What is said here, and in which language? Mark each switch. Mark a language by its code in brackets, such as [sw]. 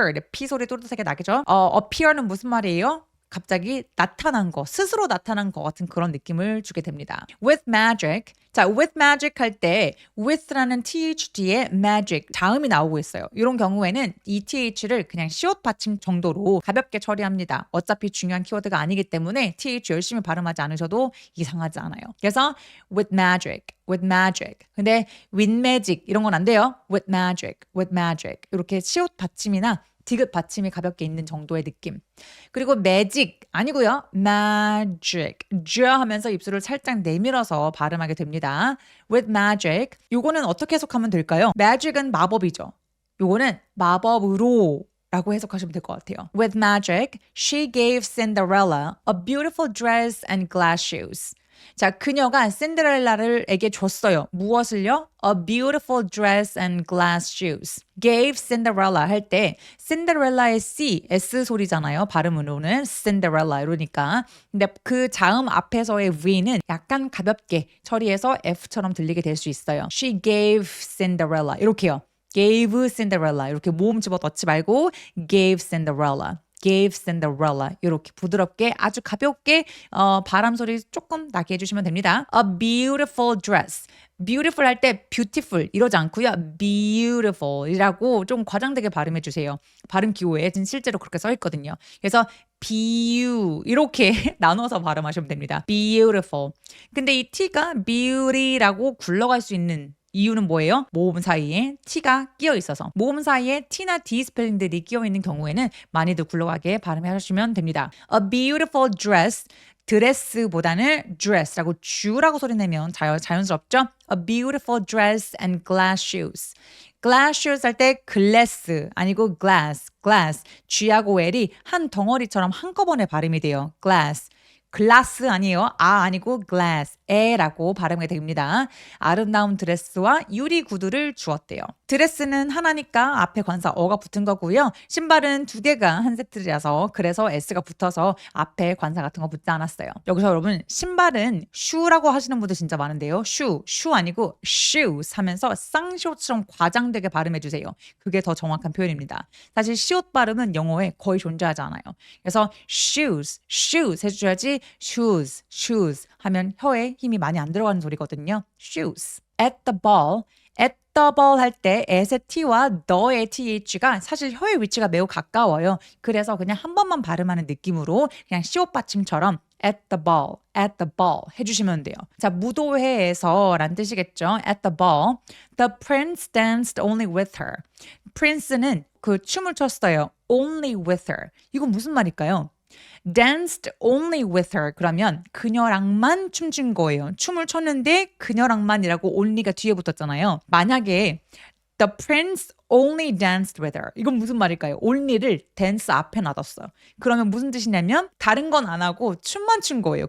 [ko] P 소리 또렷하게 나겠죠? appear는 무슨 말이에요? 갑자기 나타난 거, 스스로 나타난 거 같은 그런 느낌을 주게 됩니다. [en] With magic. [ko] 자, [en] with magic [ko] 할 때 with라는 th 뒤에 magic, 자음이 나오고 있어요. 이런 경우에는 이 th를 그냥 시옷 받침 정도로 가볍게 처리합니다. 어차피 중요한 키워드가 아니기 때문에 th 열심히 발음하지 않으셔도 이상하지 않아요. 그래서 [en] with magic. [ko] 근데 with magic 이런 건 안 돼요. [en] with magic. [ko] 이렇게 시옷 받침이나 디귿 받침이 가볍게 있는 정도의 느낌. 그리고 magic 아니고요. [en] magic. [ko] 하면서 입술을 살짝 내밀어서 발음하게 됩니다. [en] with magic. [ko] 요거는 어떻게 해석하면 될까요? magic은 마법이죠. 요거는 마법으로 라고 해석하시면 될 것 같아요. [en] With magic, she gave Cinderella a beautiful dress and glass shoes. [ko] 자, 그녀가 신데렐라를에게 줬어요. 무엇을요? [en] A beautiful dress and glass shoes. Gave Cinderella [ko] 할 때 신데렐라의 C, S 소리잖아요. 발음으로는 Cinderella 이러니까. 근데 그 자음 앞에서의 V는 약간 가볍게 처리해서 F처럼 들리게 될 수 있어요. [en] She gave Cinderella [ko] 이렇게요. [en] gave Cinderella [ko] 이렇게 모음 집어 넣지 말고 gave Cinderella 이렇게 부드럽게 아주 가볍게 바람 소리 조금 나게 해주시면 됩니다. [en] A beautiful dress. beautiful [ko] 할 때 [en] beautiful 이러지 않고요. [ko] beautiful이라고 좀 과장되게 발음해 주세요. 발음 기호에 실제로 그렇게 써 있거든요. 그래서 이렇게 나눠서 발음하시면 됩니다. [en] beautiful. [ko] 근데 이 T가 beauty라고 굴러갈 수 있는 이유는 뭐예요? 모음 사이에 T가 끼어 있어서. 모음 사이에 T나 D 스펠링들이 끼어 있는 경우에는 많이들 굴러가게 발음해 주시면 됩니다. [en] A beautiful dress. [ko] 드레스보다는 dress라고 주라고 소리 내면 자연스럽죠? [en] A beautiful dress and glass shoes. glass shoes [ko] 할 때 [en] glass 아니고 glass. [ko] G하고 L이 한 덩어리처럼 한꺼번에 발음이 돼요. glass. 글라스 아니에요. 아니고 glass, 에라고 발음이 됩니다. 아름다운 드레스와 유리 구두를 주었대요. 드레스는 하나니까 앞에 관사 어가 붙은 거고요. 신발은 두 개가 한 세트라서 그래서 s가 붙어서 앞에 관사 같은 거 붙지 않았어요. 여기서 여러분 신발은 shoe라고 하시는 분들 진짜 많은데요. shoe 아니고 shoes 하면서 쌍시옷처럼 과장되게 발음해 주세요. 그게 더 정확한 표현입니다. 사실 시옷 발음은 영어에 거의 존재하지 않아요. 그래서 shoes 해주셔야지 shoes 하면 혀에 힘이 많이 안 들어가는 소리거든요. [en] shoes. [ko] At the ball 할 때 at의 t와 the의 th가 사실 혀의 위치가 매우 가까워요. 그래서 그냥 한 번만 발음하는 느낌으로 그냥 시옷 받침처럼 [en] at the ball [ko] 해주시면 돼요. 자, 무도회에서 란 뜻이겠죠. [en] At the ball, the prince danced only with her. [ko] prince는 그 춤을 췄어요. [en] only with her. [ko] 이건 무슨 말일까요? [en] danced only with her. [ko] 그러면 그녀랑만 춤춘 거예요. 춤을 췄는데 그녀랑만이라고 only가 뒤에 붙었잖아요. [en] 만약에 the prince only danced with her. [ko] 이건 무슨 말일까요? only를 dance 앞에 놔뒀어요. 그러면 무슨 뜻이냐면 다른 건 안 하고 춤만 춘 거예요.